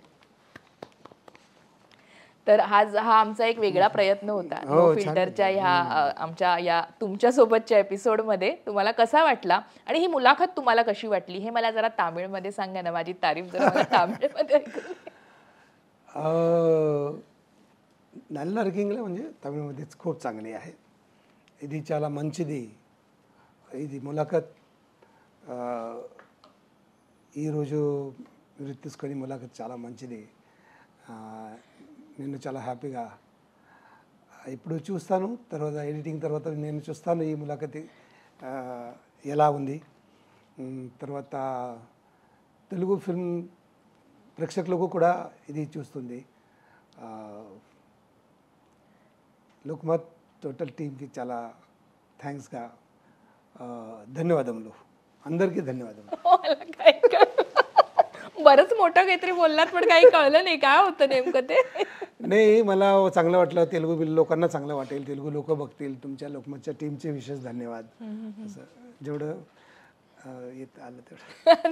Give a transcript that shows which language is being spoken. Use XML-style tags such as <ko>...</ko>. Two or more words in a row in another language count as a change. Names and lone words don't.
<mr>तर हा आमचा एक वेगळा प्रयत्न होता नो फिल्टरच्या ह्या आमच्या या तुमच्या सोबतच्या एपिसोड मध्ये. तुम्हाला कसा वाटला आणि ही मुलाखत तुम्हाला कशी वाटली हे मला जरा तामिळमध्ये सांगा ना. माझी तारीफ जरा तामिळमध्ये నల్లరికింగ్లో म्हणजे తమిళమध्येच खूप चांगली आहे.</mr> <te>ఇది చాలా మంచిది. ఇది ములాఖత్ ఈరోజు మీరు తీసుకొని ములాఖత్ చాలా మంచిది. నేను చాలా హ్యాపీగా ఇప్పుడు చూస్తాను. తర్వాత ఎడిటింగ్ తర్వాత నేను చూస్తాను ఈ ములాఖత్ ఎలా ఉంది. తర్వాత తెలుగు ఫిల్మ్ ప్రేక్షకులకు కూడా ఇది చూస్తుంది. లోక్మత్</te> <en>total team</en> <te>చాలా థ్యాంక్స్గా ధన్యవాదములు. అందరికీ ధన్యవాదములు.</te> <mr>बरंच मोठं काहीतरी बोललात पण काही कळलं नाही काय होतं नेमकं ते. नाही, मला चांगलं वाटलं. तेलुगू लोकांना चांगलं वाटेल, तेलुगू लोक बघतील. तुमच्या लोकमतच्या टीमचे विशेष धन्यवाद. असं जेवढं येत आलं तेवढं.</mr>